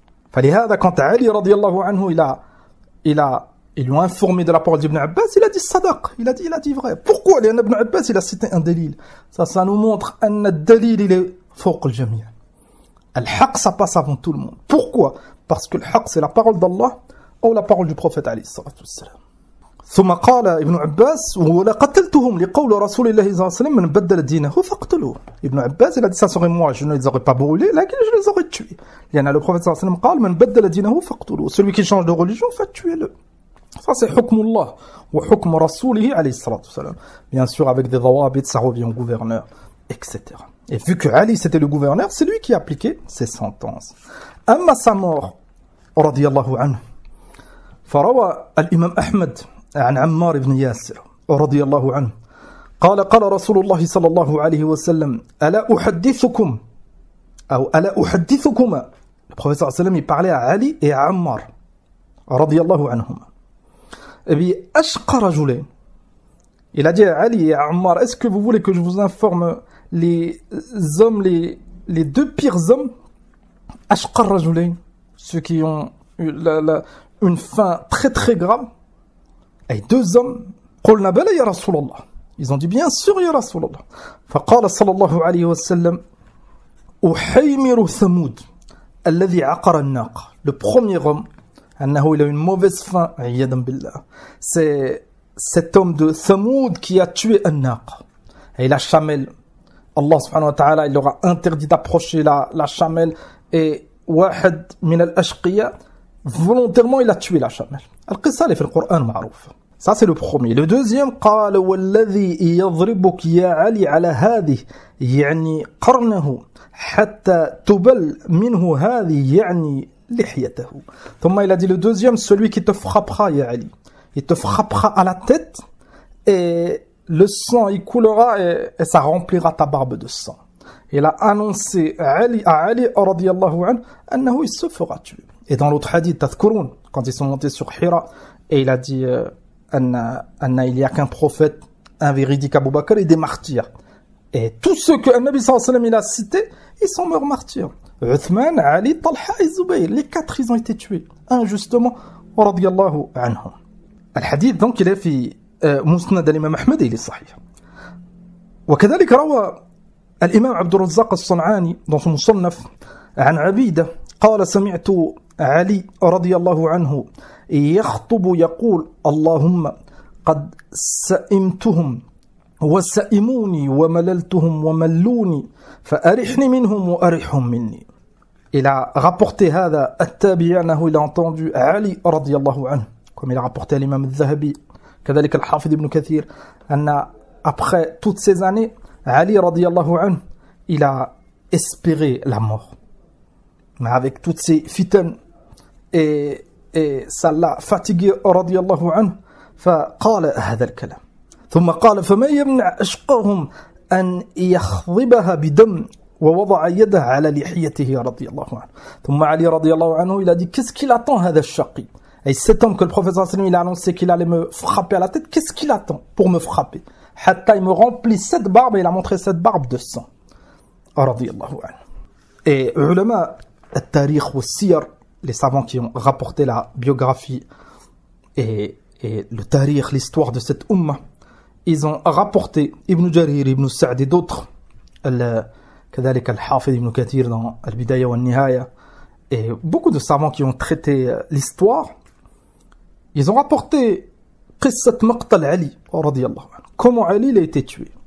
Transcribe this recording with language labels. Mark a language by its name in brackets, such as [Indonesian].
[French] Falihada, quand Ali radiyallahu anhu, ils lui ont informé de la parole d'Ibn Abbas, il a dit sadaq, il a dit vrai. Pourquoi? Ibn Abbas, il a cité un dalil. Ça nous montre un dalil, il est fawq al-jami'. Al-haq, ça passe avant tout le monde. Pourquoi? Parce que le haq, c'est la parole d'Allah ou la parole du prophète alayhi salatu wassalam. [Arabic] ثم قال ابن عباس ولقتلتهم لقول رسول الله صلى الله عليه وسلم من بدل دينه فاقتلوه. [French] Ibn Abbas, il a dit ça serait moi, je ne les aurais pas brûlés, mais je les aurais tués. [Arabic] لأن [French] le prophète [Arabic] صلى الله عليه وسلم قال من بدل دينه فاقتلوه. [French] Celui qui change de religion, fait tuer-le. Ça c'est hukm Allah ou hukm Rasulihi alayhi salatu wassalam. Bien sûr avec des dawabit, ça revient au gouverneur, etc. Et vu que Ali c'était le gouverneur, c'est lui qui appliquait ces sentences. [Arabic] Amma [French] sa mort, [Arabic] radiyallahu anhu, فروى الإمام أحمد عن عمار بن ياسر رضي الله عنه قال رسول الله صلى الله عليه وسلم ألا أحدثكم أو ألا أحدثكما. [French] Le prophète صلى الله عليه وسلم il parlait à Ali et à Ammar رضي الله عنهما. Et bien [Arabic] أشقى رجلين, [French] il a dit à Ali et à Ammar, est-ce que vous voulez que je vous informe les hommes, les deux pires hommes, أشقى رجلين, ceux qui ont eu une fin très très grave, et deux hommes, [Arabic] قلنا بلى يا رسول الله, [French] ils ont dit bien sûr يا رسول الله. [Arabic] فقال صلى الله عليه وسلم أحيمر ثمود الذي عقر الناقة. [French] Le premier homme, أنه il a une mauvaise fin, عياذا بالله, c'est cet homme de Thamoud qui a tué الناقة. Et la chamelle, Allah subhanahu wa ta'ala, il leur a interdit d'approcher la chamelle, et [Arabic] واحد من الأشقياء [French] volontairement il a tué la chamelle. [Arabic] القصة اللي في القرآن معروفة. [French] Ça c'est le premier. [Arabic] Le deuxième, قال والذي يضربك يا علي على هذه يعني قرنه حتى تبل منه هذه يعني لحيته. [French] ثم il a dit le deuxième, celui qui te frappera ya Ali, il te frappera à la tête et le sang il coulera et ça remplira ta barbe de sang. Il a annoncé à Ali radiyallahu anhu annahu il se fera tuer. Et dans l'autre hadith, tadhkurun, quand ils sont montés sur Hira, et il a dit anna il y a qu'un prophète, un véridique Abu Bakr et des martyrs. Et tous ceux que Nabi sallallahu alayhi wa sallam il a cités, ils sont morts martyrs. Uthman, Ali, Talha et Zubayr, les quatre ils ont été tués injustement radiyallahu anhum. [Arabic] الحديث [French] donc il est [Arabic] في مسند الإمام أحمد il est صحيح. وكذلك روى الإمام عبد الرزاق الصنعاني dans son مصنف عن عبيدة قال سمعت علي رضي الله عنه يخطب يقول اللهم قد سئمتهم وسئموني ومللتهم وملوني فأرحني منهم وأرحهم مني. [French] Il a rapporté هذا التابعي أنه il a entendu علي رضي الله عنه, comme il a rapporté à l'imam al-Zahabi, كذلك الحافظ ابن كثير, أن après toutes ces années Ali radiyallahu anhu il a espéré la mort, mais avec toutes ces fitnes et ça l'a fatigué radiyallahu anhu. [Arabic] فقال هذا الكلام ثم قال فما يمنع أشقاهم أن يخضبها بدم ووضع يده على لحيته رضي الله عنه. [French] ثم علي رضي الله عنه il a dit qu'est-ce qu'il attend [Arabic] هذا الشقي, [French] et cet homme que le prophète sallallahu alayhi wa sallam il a annoncé qu'il allait me frapper à la tête, qu'est-ce qu'il attend pour me frapper? حتى il me remplit cette barbe, et il a montré cette barbe de sang radiyallahu anhu. Et ulama al-tarikh wa siyar, les savants qui ont rapporté la biographie et le tarikh, l'histoire de cette umma, ils ont rapporté Ibn Jarir, Ibn Sa'd et d'autres, كذلك الحافظ Ibn Kathir dans Al-Bidaya wa Nihaya, et beaucoup de savants qui ont traité l'histoire, ils ont rapporté قصة مقتل علي رضي الله عنه, comment Ali il a été tué.